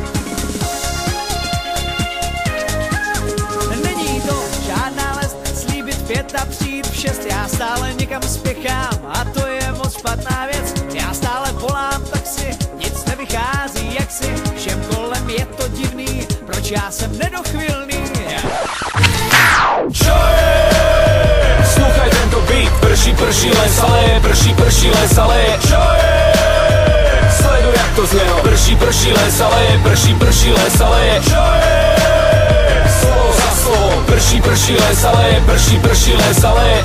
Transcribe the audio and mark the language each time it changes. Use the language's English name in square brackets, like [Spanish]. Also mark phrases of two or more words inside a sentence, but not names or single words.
[Czech] Není to žádná lest, slíbit 5 a přijít v 6. Já stále někam spěchám a to je moc špatná věc. Já stále volám taxi, nic nevychází jaksi. Všem kolem je to divný, proč já jsem nedochvilný. [Slovak] Čo je? Sluchaj tento beat, prší les, ale je, prší les, ale je. Čo je? [Czech] Sleduj jak to znělo, prší les, ale je, prší les, ale je. [Slovak] Čo je? Slovo za slovo, prší les, ale je, prší les, ale je.